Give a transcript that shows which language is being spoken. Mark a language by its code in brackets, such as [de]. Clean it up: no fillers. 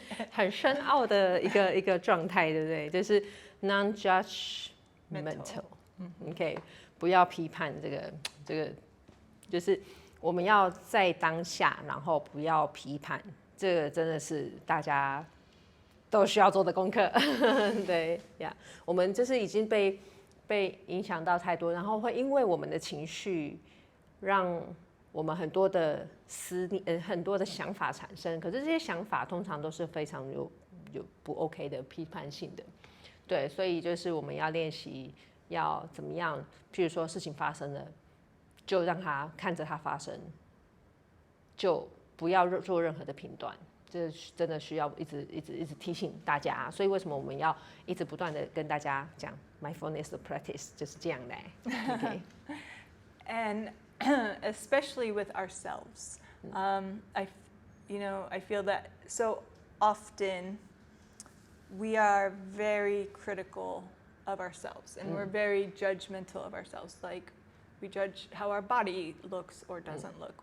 [zh] 很深奥的一个状态，对不对？就是 non-judgmental。 OK， 不要批判这个，就是我们要在当下，然后不要批判。这个真的是大家都需要做的功课。对呀，我们就是已经被影响到太多，然后会因为我们的情绪，让我们很多的很多的想法产生。可是这些想法通常都是非常有不 OK 的批判性的。对，所以就是我们要练习要怎么样，譬如说事情发生了，就让它看着它发生，就不要做任何的评断。这真的需要一直提醒大家，所以为什么我们要一直不断的跟大家讲 mindfulness practice 就是这样的。 [en] Okay. And especially with ourselves, I feel that so often we are very critical of ourselves, and we're very judgmental of ourselves. Like we judge how our body looks or doesn't look.